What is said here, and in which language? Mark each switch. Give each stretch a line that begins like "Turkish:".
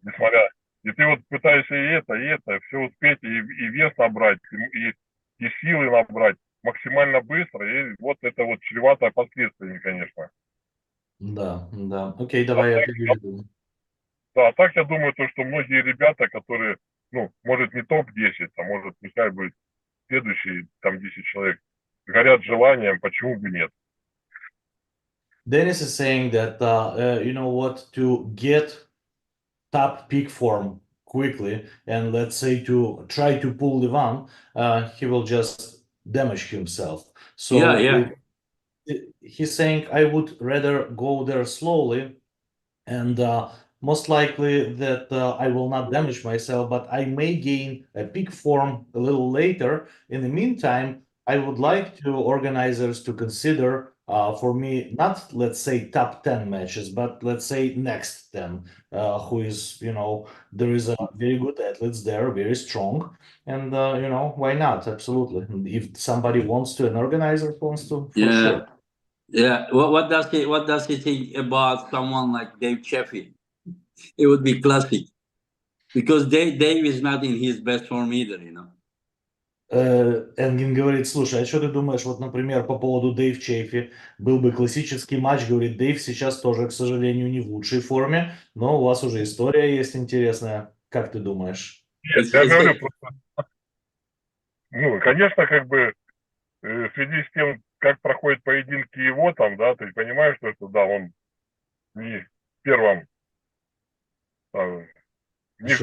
Russian: несмотря, и ты вот пытаешься и это, все успеть, и вес набрать, и силы набрать максимально быстро, и вот это вот чревато последствиями, конечно. Да, да. Окей, А давай я так, переведу. да, а так я думаю, то, что многие ребята, которые, ну, может не топ-10, а может пускай будет следующие там 10 человек, горят желанием, почему бы нет.
English: Dennis is saying that you know what, to get top peak form quickly and let's say to try to pull Levan, he will just damage himself. Yeah, yeah. he's saying I would rather go there slowly and most likely that I will not damage myself, but I may gain a peak form a little later. In the meantime, I would like to organizers to consider for me not let's say top 10 matches, but let's say next 10. Who is there is a very good athletes there, very strong, and why not? Absolutely. And if somebody wants to, an organizer wants to, for Yeah. sure. Yeah. What does he think about someone like Dave Sheffield? It would be classic. Because Dave is not in his best form either, you know.
Russian: Энгин говорит, слушай, а что ты думаешь, вот, например, по поводу Дэйв Чефи, был бы классический матч, говорит, Дэйв сейчас тоже, к сожалению, не в лучшей форме, но у вас уже история есть интересная, как ты думаешь? Нет,
English: It's,
Russian: я
English: it's
Russian: говорю, просто, ну, конечно, как бы в связи с тем, как проходят поединки его там, да, ты понимаешь, что да, он не в первом, там, не,